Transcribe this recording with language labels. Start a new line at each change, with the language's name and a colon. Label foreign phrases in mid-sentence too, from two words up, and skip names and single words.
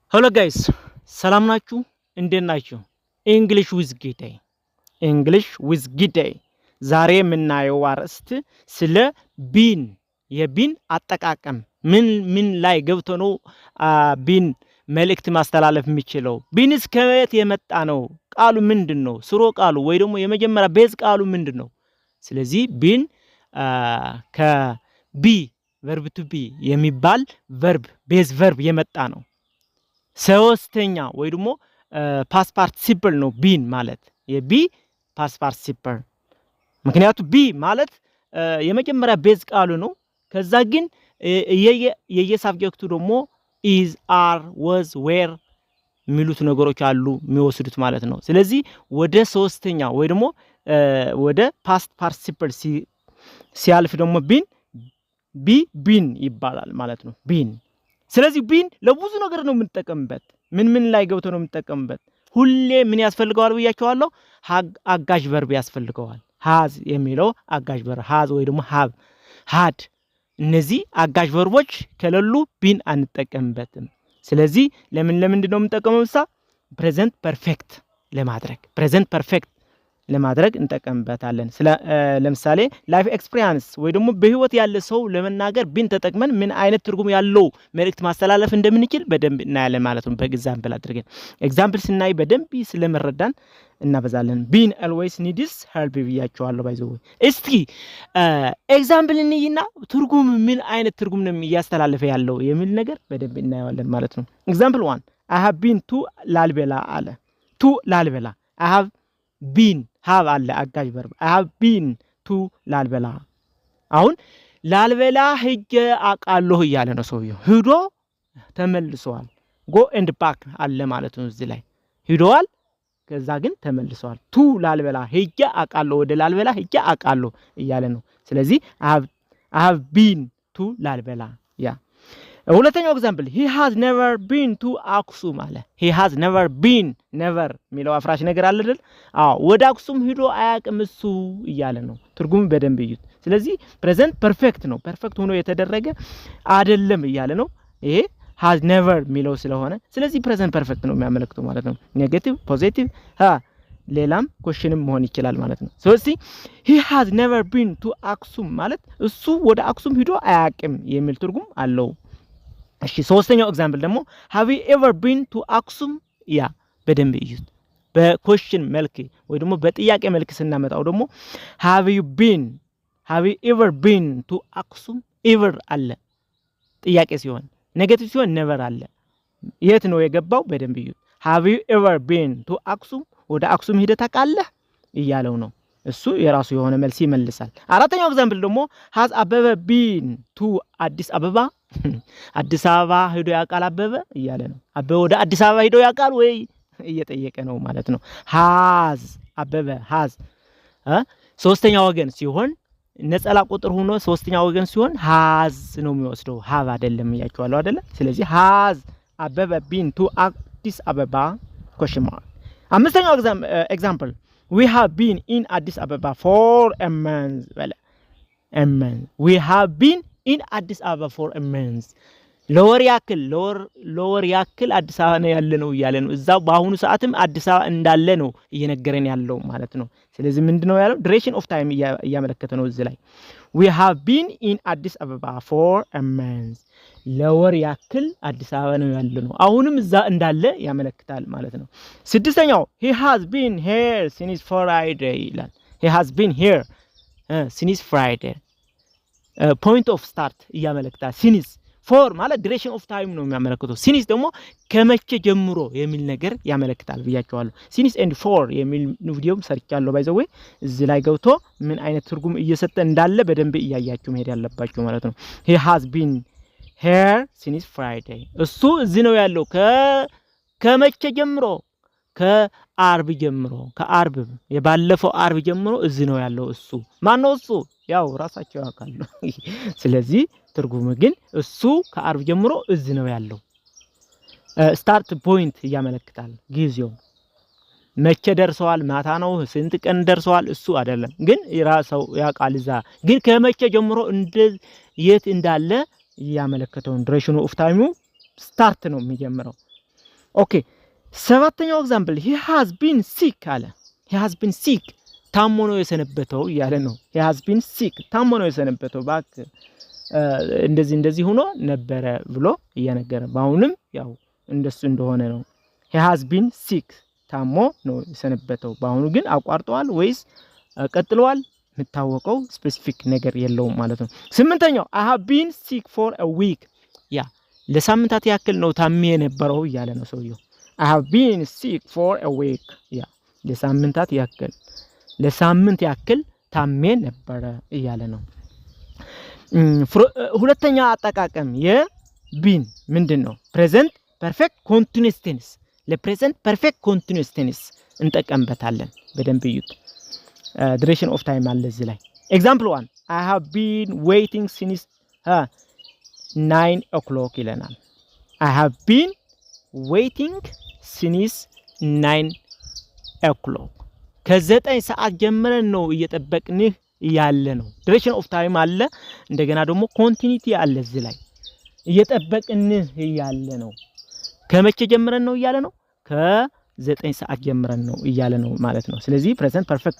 English: Hello guys,
Amharic: ሰላም ናችሁ? እንዴት ናችሁ? English with Gitay English with Gitay ዛሬ የምናየው አርዕስት ስለ ቢን የቢን አጠቃቀም ምን ላይ ገብቶ ነው ቢን መልእክት ማስተላለፍ የሚችለው ቢንስ ከየት የመጣ ነው ቃሉ ምንድነው ስሮ ቃሉ ወይ ደግሞ የመጀመሪያ ቤዝ ቃሉ ምንድነው ስለዚህ ቢን ከቢ
English: verb to be
Amharic: የሚባል verb ቤዝ verb የመጣ ነው ሶስተኛ ወይ ደግሞ
English: past participle
Amharic: ነው ቢን ማለት የቢ past participle ምክንያቱም ቢ ማለት የመጀመሪያ ቤዝ ቃሉ ነው ከዛ ግን የየሳብጀክቱ ደግሞ
English: is are was were
Amharic: ሚሉት ነገሮች አሉ የሚወስዱት ማለት ነው ስለዚህ ወደ ሶስተኛ ወይ ደግሞ ወደ
English: past participle
Amharic: ሲያልፍ ደግሞ ቢን ይባላል ማለት ነው ቢን ስለዚህ ቢን ለብዙ ነገር ነው የምንጠቀምበት ምን ላይ ገብቶ ነው የምንጠቀምበት ሁሌ ምን ያስፈልገዋል ብያቸዋለሁ አጋዥ verb ያስፈልገዋል has የሚለው አጋዥ verb has ወይ ደግሞ have had እነዚህ አጋዥ verboች ከሌሉ ቢን አንጠቀምበትም ስለዚህ ለምንድነው የምንጠቀመው
English: present perfect
Amharic: ለማድረግ እንጠቀምበታለን ለምሳሌ
English: life experience
Amharic: ወይ ደግሞ በህይወት ያለ ሰው ለመናገር ቢን ተጠቅመን ምን አይነት ትርጉም ያለው መልእክት ማስተላለፍ እንደምንችል በደንብ እናያለን ማለት ነው በኤግዛምፕል አድርገን ኤግዛምፕል ስናይ በደንብ ስለመረዳን እናበዛለን ቢን
English: always needs help
Amharic: ብያቸዋለሁ ባይዘው እስቲ ኤግዛምፕል እንይና ትርጉም ምን አይነት ትርጉም ነው ያስተላለፈ ያለው የሚል ነገር በደንብ እናያለን ማለት ነው ኤግዛምፕል 1
English: I have been to
Amharic: ላልበላ አለ to ላልበላ
English: I have been have
Amharic: አለ አጋዥ verb
English: I have been to
Amharic: ላልበላ አሁን ላልበላ ሄጄ አቃለሁ ይያለ ነው ሰውየው ሄዶ ተመልሷል
English: go and back
Amharic: አለ ማለት ነው እዚህ ላይ ሄዷል ከዛ ግን ተመልሷል to ላልበላ ሄጄ አቃለሁ ወደ ላልበላ ሄጄ አቃለሁ ይያለ ነው ስለዚህ
English: I have been to
Amharic: ላልበላ ያ ሁለተኛው ኤግዛምፕል
English: he has never been to
Amharic: አክሱም አለ
English: he has never been never
Amharic: ሚለው አፍራሽ ነገር አለ አይደል ወደ አክሱም ሄዶ አያቅም እሱ ይያለ ነው ትርጉም በደንብ ይዩት ስለዚህ
English: present perfect
Amharic: ነው perfect ሆኖ የተደረገ አይደለም ይያለ ነው ይሄ
English: has never
Amharic: ሚለው ስለሆነ ስለዚህ
English: present perfect
Amharic: ነው የሚያመለክተው ማለት ነው
English: negative positive
Amharic: ሌላም ኮሽንም መሆን ይችላል ማለት ነው ስለዚህ
English: he has never been to
Amharic: አክሱም ማለት እሱ ወደ አክሱም ሄዶ አያቅም የሚል ትርጉም አለው እሺ ሶስተኛው ኤግዛምፕል ደግሞ
English: have you ever been to
Amharic: አክሱም ያ በደንብ ይዩት በኮሽን መልክ ወይ ደግሞ በጥያቄ መልክ ስናመጣው ደግሞ
English: have you ever been to
Amharic: አክሱም ever አለ ጥያቄ ሲሆን ኔጌቲቭ ሲሆን never አለ የት ነው የገባው በደንብ ይዩት
English: have you ever been to
Amharic: አክሱም ወደ አክሱም ሄደህ ታውቃለህ ይያለው ነው እሱ የራሱ የሆነ መልስ ይመልሳል አራተኛው ኤግዛምፕል ደግሞ
English: has አበበ been to
Amharic: አዲስ አበባ ሄዶ ያውቃል አበበ ይያለ ነው አበበ ወደ አዲስ አበባ ሄዶ ያውቃል ወይ እየጠየቀ ነው ማለት ነው አበበ ሶስተኛ ወገን ሲሆን ነጠላ ቁጥር ሆኖ ሶስተኛ ወገን ሲሆን has ነው የሚወስደው have አይደለም ያያችኋለሁ አይደለ ስለዚህ
English: has አበበ been to አዲስ አበባ question mark
Amharic: አምስተኛው ኤግዛምፕል
English: we have been in አዲስ አበባ for a month we have been in አዲስ አበባ for a month
Amharic: ለወር ያክል አዲስ አበባ ነው ያለነው ይያለ ነው እዛው በአሁኑ ሰዓትም አዲስ አበባ እንዳለ ነው እየነገረን ያለው ማለት ነው ስለዚህ ምንድነው ያለው
English: duration of time
Amharic: ያመለከተ ነው እዚህ ላይ
English: we have been in አዲስ አበባ for a month
Amharic: ለወር ያክል አዲስ አበባ ነው ያለነው አሁንም እዛ እንዳለ ያመለክታል ማለት ነው ስድስተኛው
English: he has been here since Friday
Amharic: ይላል
English: he has been here since Friday point of start
Amharic: ያመለክታል
English: since for
Amharic: ማለት
English: duration of time
Amharic: ነው የሚያመለክተው since ደግሞ ከመቼ ጀምሮ የሚል ነገር ያመለክታል ብያቸዋለሁ
English: since and for
Amharic: የሚል ቪዲዮም ሰርቻለሁ ባይዘው እዚህ ላይ ገብቶ ምን አይነት ትርጉም እየሰጠ እንዳለ በደንብ እያያችሁ መሄድ ያለባችሁ ማለት ነው
English: he has been here since Friday
Amharic: እሱ እዚህ ነው ያለው ከመቼ ጀምሮ ከአርብ የባለፈው አርብ ጀምሮ እዚህ ነው ያለው እሱ ማን ነው እሱ ያው ራሳቸው ያውቃሉ ስለዚህ ትርጉሙ ግን እሱ ከአርብ ጀምሮ እዚህ ነው ያለው
English: start point
Amharic: ያመለክታል ጊዜው መቼ ደርሰዋል ማታ ነው ስንት ቀን ደርሰዋል እሱ አይደለም ግን ራሳው ያውቃል እዛ ግን ከመቼ ጀምሮ የት እንዳለ ያመለክተው
English: duration of time
Amharic: ስታርት ነው የሚጀምረው ኦኬ ሰባተኛው ኤግዛምፕል
English: he has been sick
Amharic: አለ
English: he has been sick
Amharic: ታሞ ነው የሰነበተው እያለ ነው
English: he has been sick
Amharic: ታሞ ነው የሰነበተው ባክ እንደዚህ ሆኖ ነበረ ብሎ እያነገረ ባሁንም ያው እንደሱ እንደሆነ ነው
English: he has been sick
Amharic: ታሞ ነው የሰነበተው ባሁኑ ግን አቋርጧል ወይስ ቀጥሏል ምታወቀው ስፔሲፊክ ነገር የለውም ማለት ነው ስምንተኛው
English: I have been sick for a week
Amharic: ያ ለሳምንታት ያክል ነው ታሜ የነበረው እያለ ነው ሰውየው
English: I have been sick for a week
Amharic: ያ ለሳምንታት ያክል ለሳምንት ያክል ታሜ ነበር እያለ ነው ሁለተኛ አጠቃቀም የቢን ምንድነው
English: present perfect continuous tense
Amharic: ለ
English: present perfect continuous tense
Amharic: እንጠቀምበታለን በደንብ ይዩት
English: duration of time
Amharic: አለ እዚህ ላይ
English: example 1 I have been waiting since 9 o'clock
Amharic: ይለናል
English: I have been waiting since 9 o'clock
Amharic: ከ9 ሰዓት ጀምረን ነው እየጠበቅንህ ያለ ነው
English: duration of time
Amharic: አለ እንደገና ደግሞ continuity አለ እዚህ ላይ እየጠበቅንህ ያለ ነው ከመቼ ጀምረን ነው እያለ ነው ከ9 ሰዓት ጀምረን ነው እያለ ነው ማለት ነው ስለዚህ
English: present perfect